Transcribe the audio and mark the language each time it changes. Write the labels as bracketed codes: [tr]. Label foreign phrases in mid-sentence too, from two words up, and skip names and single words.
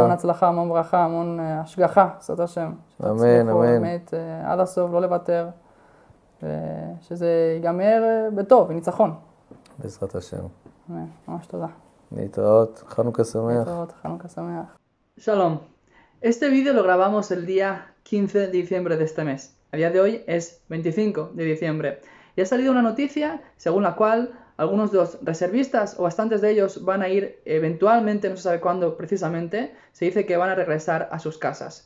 [he] המון הצלחה, המון ברכה, המון השגחה, בעזרת השם. אמן, אמן. באמת, עד הסוף, לא לוותר, שזה ייגמר בטוב, בניצחון. בעזרת השם. ממש תודה. להתראות, חנוכה שמח. להתראות, חנוכה שמח. Shalom. [es] Este vídeo lo grabamos el día 15 de diciembre de este mes. A día de hoy es 25 de diciembre. Y ha salido una noticia según la cual algunos de los reservistas, o bastantes de ellos, van a ir eventualmente, no se sabe cuándo precisamente, se dice que van a regresar a sus casas.